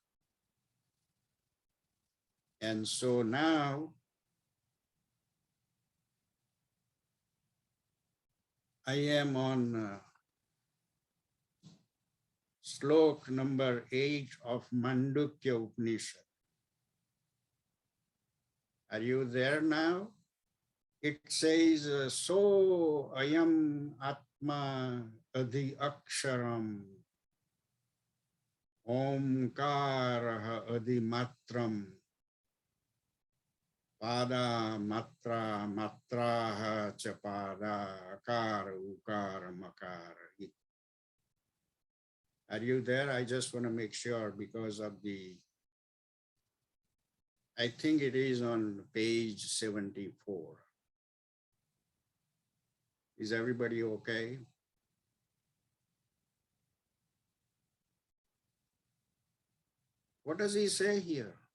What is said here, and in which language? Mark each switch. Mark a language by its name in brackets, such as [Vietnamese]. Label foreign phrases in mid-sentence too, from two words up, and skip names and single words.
[English] And so now I am on slok number 8 of Mandukya Upnishad. Are you there now? It says, [Sanskrit] सः अयम् आत्मा अधि अक्षरम् ओङ्कारः अधि मात्रम् पाद मात्राः मात्राः च पाद अकार उकार मकार. [English] Are you there? I just want to make sure because of the, I think it is on page 74. Is everybody okay? What does he say here?